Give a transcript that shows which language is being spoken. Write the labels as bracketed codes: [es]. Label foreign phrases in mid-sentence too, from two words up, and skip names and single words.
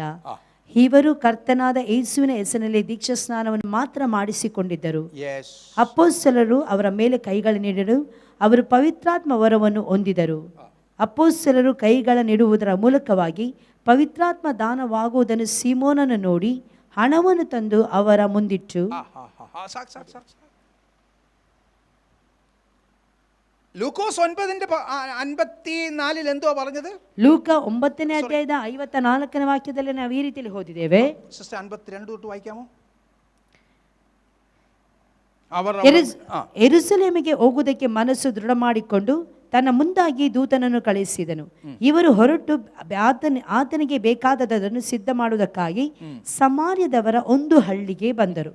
[kn] ಇವರು ಕರ್ತನಾದ ಯೇಸುವಿನ ಹೆಸರಿನಲ್ಲಿ ದೀಕ್ಷಾ ಸ್ನಾನವನ್ನು ಮಾತ್ರ ಮಾಡಿಸಿಕೊಂಡಿದ್ದರು. ಅಪೊಸ್ತಲರು ಅವರ ಮೇಲೆ ಕೈಗಳನ್ನಿಡಲು ಅವರು ಪವಿತ್ರಾತ್ಮ ವರವನ್ನು ಹೊಂದಿದರು. ಅಪೊಸ್ತಲರು ಕೈಗಳನ್ನಿಡುವುದರ ಮೂಲಕವಾಗಿ ಪವಿತ್ರಾತ್ಮ ದಾನವಾಗುವುದನ್ನು ಸೀಮೋನನು ನೋಡಿ ಹಣವನ್ನು ತಂದು ಅವರ ಮುಂದಿಟ್ಟು, [ml] ലൂക്കോസ് 9:54 എന്തുവാ പറഞ്ഞത്? [kn] ಲೂಕ 9ನೇ ಅಧ್ಯಾಯದ 54ನೇ ವಾಕ್ಯದಲ್ಲಿ ನಾವು ಈ ರೀತಿಯಲ್ಲಿ ಓದಿದ್ದೇವೆ. [ml] ಸಿಸ್ಟರ್ 52 തൊട്ട് വായിക്കാമോ? [kn] ಯೆರೂಸಲೇಮಿಗೆ ಹೋಗುವುದಕ್ಕೆ ಮನಸ್ಸು ದೃಢ ಮಾಡಿಕೊಂಡು ತನ್ನ ಮುಂದಾಗಿ ದೂತನನ್ನು ಕಳುಹಿಸಿದನು. ಇವರು ಹೊರಟು ಆತನಿಗೆ ಬೇಕಾದದನ್ನು ಸಿದ್ಧ ಮಾಡುವುದಕ್ಕಾಗಿ ಸಮಾರ್ಯದವರ ಒಂದು ಹಳ್ಳಿಗೆ ಬಂದರು.